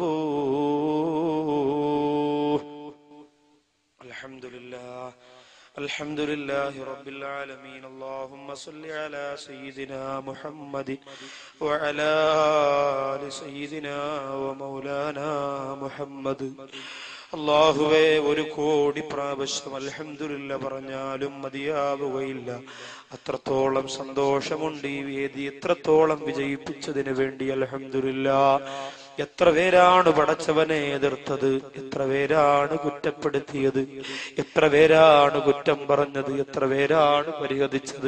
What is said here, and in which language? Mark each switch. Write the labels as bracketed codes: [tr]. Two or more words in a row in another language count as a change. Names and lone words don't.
[ar] الحمد لله الحمد لله رب العالمين اللهم صل على سيدنا محمد وعلى آل سيدنا ومولانا محمد [ml] അല്ലാഹുവേ ഒരു കോടി പ്രാവശ്യം അൽഹംദുലില്ലാ പറഞ്ഞാലും മതിയാവുകയില്ല. അത്രത്തോളം സന്തോഷമുണ്ട് ഈ വേദി എത്രത്തോളം വിജയിപ്പിച്ചതിന് വേണ്ടി അൽഹംദുലില്ലാ. എത്ര പേരാണ് പടച്ചവനെ എതിർത്തത്, എത്ര പേരാണ് കുറ്റപ്പെടുത്തിയത്, എത്ര പേരാണ് കുറ്റം പറഞ്ഞത്, എത്ര പേരാണ് പരിഹസിച്ചത്.